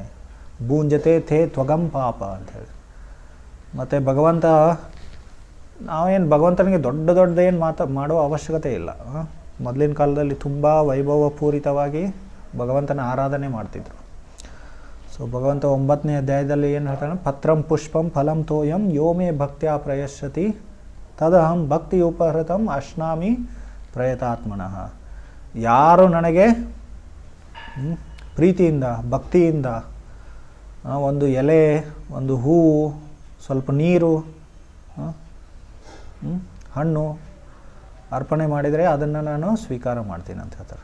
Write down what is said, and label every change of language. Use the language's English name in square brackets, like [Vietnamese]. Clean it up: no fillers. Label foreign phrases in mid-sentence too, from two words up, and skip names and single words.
[Sanskrit] ಭುಂಜತೆ ತೇ ತ್ವಗಂ ಪಾಪ ಅಂಥೇಳಿ. [Kannada] ಮತ್ತು ಭಗವಂತ ಭಗವಂತನಿಗೆ ದೊಡ್ಡದೇನು ಮಾಡೋ ಅವಶ್ಯಕತೆ ಇಲ್ಲ. ಮೊದಲಿನ ಕಾಲದಲ್ಲಿ ತುಂಬ ವೈಭವಪೂರಿತವಾಗಿ ಭಗವಂತನ ಆರಾಧನೆ ಮಾಡ್ತಿದ್ರು. ಸೊ ಭಗವಂತ 9ನೇ ಅಧ್ಯಾಯದಲ್ಲಿ ಏನು ಹೇಳ್ತಾನೆ, [Sanskrit] ಪತ್ರಂ ಪುಷ್ಪಂ ಫಲಂ ತೋಯಂ ಯೋಮೇ ಭಕ್ತ್ಯಾ ಪ್ರಯಶ್ಯತಿ ತದಹಂ ಭಕ್ತಿ ಉಪಹೃತಂ ಅಶ್ನಾಮಿ ಪ್ರಯತಾತ್ಮನಃ. [Kannada] ಯಾರು ನನಗೆ ಪ್ರೀತಿಯಿಂದ ಭಕ್ತಿಯಿಂದ ಒಂದು ಎಲೆ, ಒಂದು ಹೂವು, ಸ್ವಲ್ಪ ನೀರು, ಹಣ್ಣು ಅರ್ಪಣೆ ಮಾಡಿದರೆ ಅದನ್ನು ನಾನು ಸ್ವೀಕಾರ ಮಾಡ್ತೀನಿ ಅಂತ ಹೇಳ್ತಾರೆ.